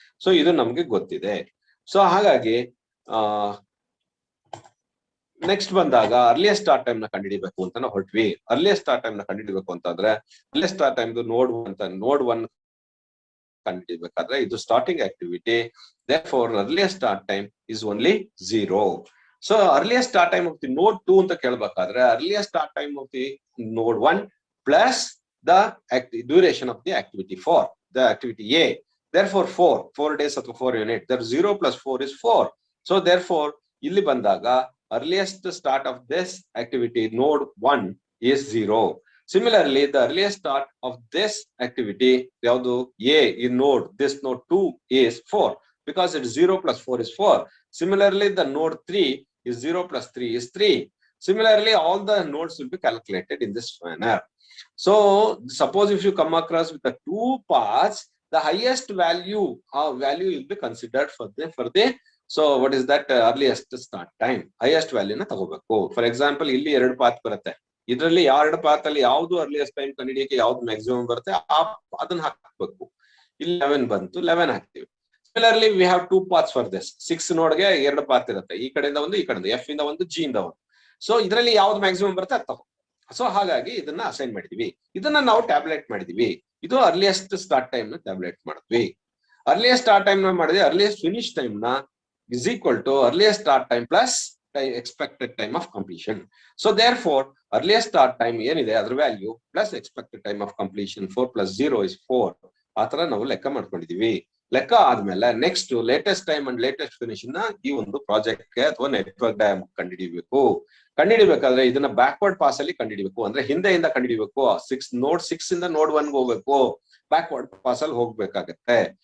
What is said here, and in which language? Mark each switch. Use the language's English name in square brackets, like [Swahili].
[Kannada] So ಇದು ನಮ್ಗೆ ಗೊತ್ತಿದೆ. ಸೊ ಹಾಗಾಗಿ ನೆಕ್ಸ್ಟ್ ಬಂದಾಗ ಅರ್ಲಿಯಸ್ಟ್ ಸ್ಟಾರ್ಟ್ ಟೈಮ್ ನ ಕಂಡುಹಿಡಿಬೇಕು ಅಂತ ನಾವು ಹೊರಟ್ವಿ. ಅರ್ಲಿಯಸ್ಟ್ ಸ್ಟಾರ್ಟ್ ಟೈಮ್ ನ ಕಂಡುಹಿಡಿಬೇಕು ಅಂತಂದ್ರೆ ಅರ್ಲಿಯಸ್ಟ್ ಸ್ಟಾರ್ಟ್ ಟೈಮ್ ನೋಡ್ 1 ಕಂಡುಹಿಡಿಬೇಕಾದ್ರೆ ಇದು starting activity. [English] therefore earliest start time is only 0. so earliest start time of the node 2 [Kannada] ಅಂತ ಕೇಳಬೇಕಾದ್ರೆ [English] earliest start time of the node 1 plus the duration of the activity 4, the activity A. therefore 4 days ಅಥವಾ 4 unit. there 0 plus 4 is 4. so therefore [Kannada] ಇಲ್ಲಿ ಬಂದಾಗ [English] earliest start of this activity node 1 is 0. Similarly, the earliest start of this activity, A in node, this node 2 is 4. because it's 0 plus 4 is 4. Similarly, the node 3 is 0 plus 3 is 3. Similarly, all the nodes will be calculated in this manner. So suppose if you come across with the two paths, the highest value will be considered for the so what is that earliest start time, highest value [Kannada] na ತಗೋಬೇಕು. For example, ಇಲ್ಲಿ ಎರಡು path ಬರುತ್ತೆ. ಇದರಲ್ಲಿ ಎರಡು path ಅಲ್ಲಿ ಯಾವುದು earliest time ಕಂಡುಹಿಡಿಯಕ್ಕೆ ಯಾವುದು maximum ಬರುತ್ತೆ ಅದನ್ನ ಹಾಕಬೇಕು. ಇಲ್ಲಿ 11 ಬಂತು, 11 ಹಾಕ್ತೀವಿ. [English] Similarly, we have two paths for this. [Kannada] 6 ನೋಡ್ಗೆ ಎರಡು ಪಾತ್ ಇರುತ್ತೆ, ಈ ಕಡೆಯಿಂದ ಒಂದು ಈ ಕಡೆಯಿಂದ, F ಇಂದ ಒಂದು G ಇಂದ ಒಂದು. ಸೊ ಇದರಲ್ಲಿ ಯಾವ್ದು ಮ್ಯಾಕ್ಸಿಮಮ್ ಬರುತ್ತೆ ಅದು ತಗೋ. ಸೊ ಹಾಗಾಗಿ ಇದನ್ನ ಅಸೈನ್ ಮಾಡಿದೀವಿ, ಇದನ್ನ ನಾವು ಟ್ಯಾಬ್ಲೆಟ್ ಮಾಡಿದೀವಿ. ಇದು ಅರ್ಲಿಯೆಸ್ಟ್ ಸ್ಟಾರ್ಟ್ ಟೈಮ್ ನ ಟ್ಯಾಬ್ಲೆಟ್ ಮಾಡಿದ್ವಿ. [English] earliest start time [Kannada] ನ ಮಾಡಿದ್ವಿ, [English] Earliest finish time ನ is equal to earliest start time plus expected time of completion. So therefore, earliest start time [Kannada] ಏನಿದೆ ಅದರ value [English] plus expected time of completion 4 plus 0 is 4. [Kannada] ಆ ತರ ನಾವು ಲೆಕ್ಕ ಮಾಡ್ಕೊಂಡಿದೀವಿ. ಲೆಕ್ಕ ಆದ್ಮೇಲೆ next latest time and latest finish ನ ಈ ಒಂದು ಪ್ರಾಜೆಕ್ಟ್ ಗೆ ಅಥವಾ ನೆಟ್ವರ್ಕ್ ಡಯಾಗ್ರಾಮ್ ಕಂಡುಹಿಡಿಬೇಕಾದ್ರೆ ಇದನ್ನ ಬ್ಯಾಕ್ವರ್ಡ್ ಪಾಸ್ ಅಲ್ಲಿ ಕಂಡುಹಿಡಿಬೇಕು. ಅಂದ್ರೆ ಹಿಂದೆಯಿಂದ ಕಂಡುಹಿಡಿಬೇಕು. ನೋಡ್ 6 ಇಂದ ನೋಡ್ 1 ಹೋಗ್ಬೇಕು, ಬ್ಯಾಕ್ವರ್ಡ್ ಪಾಸ್ ಅಲ್ಲಿ ಹೋಗ್ಬೇಕಾಗತ್ತೆ.